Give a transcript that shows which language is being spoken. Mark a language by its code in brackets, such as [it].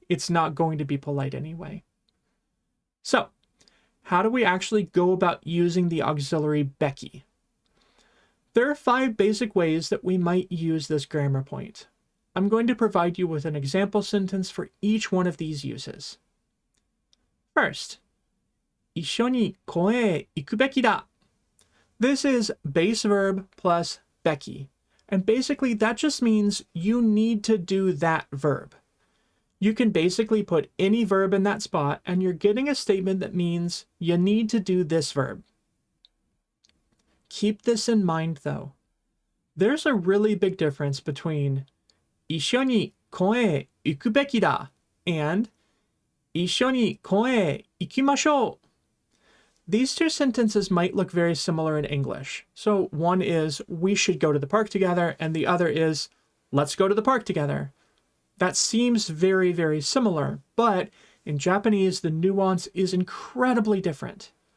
[en] It's not going to be polite anyway. So, how do we actually go about using the auxiliary beki? There are 5 basic ways that we might use this grammar point. I'm going to provide you with an example sentence for each one of these uses. First, [ja] 一緒に公園へ行くべきだ. [en] This is base verb plus beki, and basically that just means you need to do that verb. You can basically put any verb in that spot and you're getting a statement that means you need to do this verb. Keep this in mind though. There's a really big difference between [ja] 一緒に公園へ行くべきだ and 一緒に公園へ行きましょう. [en] These two sentences might look very similar in English. So one is we should go to the park together and the other is let's go to the park together. That seems very, very similar, but in Japanese the nuance is incredibly different.